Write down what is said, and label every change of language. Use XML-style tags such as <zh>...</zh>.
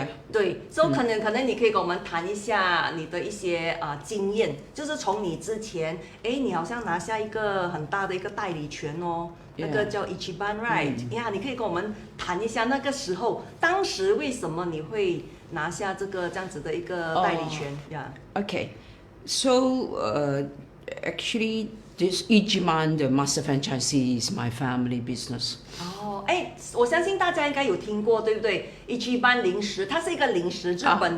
<zh>對，所以可能你可以跟我們談一下你的一些經驗，就是從你之前，你好像拿下一個很大的一個代理權哦，那個叫 Ichiban right，你可以跟我們談一下那個時候，當時為什麼你會拿下這樣子的一個代理權</zh> <en>？Okay, so actually this Ichiban the master franchisee is my family business.</en> <zh>我相信大家應該有聽過，對不對？Ichiban 零食，它是一個零食，日本的</zh>